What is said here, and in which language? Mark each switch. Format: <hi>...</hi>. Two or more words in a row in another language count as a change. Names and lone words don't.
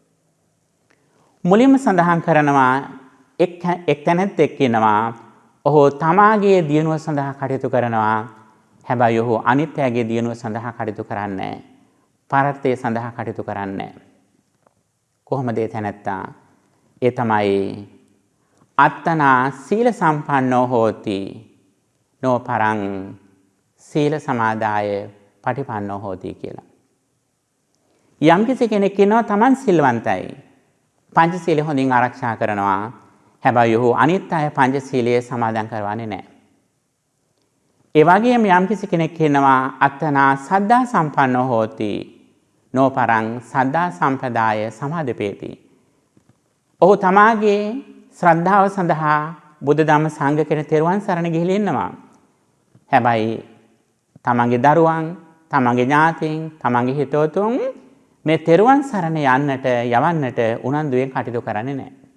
<si>මුලින්ම සඳහන් කරනවා එක් තැනෙක් ඉන්නවා. ඔහු තමාගේ දියුණුව සඳහා කටයුතු කරනවා. හැබැයි ඔහු අනිත් අයගේ දියුණුව සඳහා කටයුතු කරන්නේ නැහැ. පරාර්ථය සඳහා කටයුතු කරන්නේ නැහැ. කොහොමද ඒ තැනැත්තා?</si> <pi>ඒ තමයි අත්තනා සීල සම්පන්නෝ හෝති නොපරං සීල සමාදාය පටිපන්නෝ හෝති කියලා.</pi> <si>යම්කිසි කෙනෙක් ඉන්නවා තමන් සිල්වන්තයි. පංචශීලය හොඳින් ආරක්ෂා කරනවා. හැබැයි ඔහු අනිත් අය පංචශීලයේ සමාදන් කරවන්නේ නැහැ. ඒ වගේම යම්කිසි කෙනෙක් ඉන්නවා</si> <pi>අත්තනා සද්ධා සම්පන්නෝ හෝති නොපරං සද්ධා සම්පදාය සමාදපේති.</pi> <si>ඔහු තමාගේ ශ්‍රද්ධාව සඳහා බුද්ධ ධම්ම සංඝ කියන තෙරුවන් සරණ ගිහිලා ඉන්නවා. හැබැයි තමන්ගේ දරුවන්, තමන්ගේ ඥාතීන්, තමන්ගේ හිතවතුන් මේ තෙරුවන් සරණ යවන්නට උනන්දුවෙන් කටයුතු කරන්නේ නැහැ.</si>